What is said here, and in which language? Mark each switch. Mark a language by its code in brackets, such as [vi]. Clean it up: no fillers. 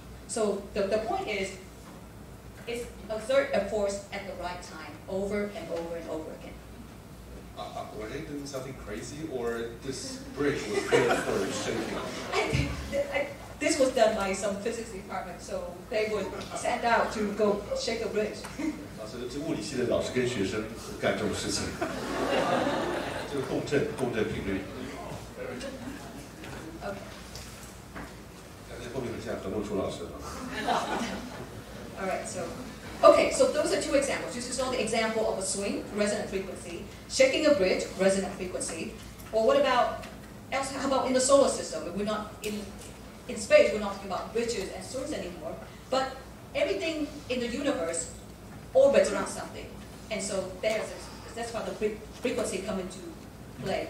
[en] So the point is exert a force at the right time, over and over and over again. Were they doing something crazy, or this bridge was built for shaking? This was done by some physics department, so they would send out to go shake a bridge. [zh] 所以这物理系的老师跟学生干这种事情，这个共振频率。感觉后面很像何梦初老师。 [en] All right, so those are two examples. This is all the example of a swing, resonant frequency, shaking a bridge, resonant frequency. Or what about else? How about in the solar system? We're not in space. We're not talking about bridges and swings anymore. But everything in the universe orbits around something, and so that's why the frequency come into play.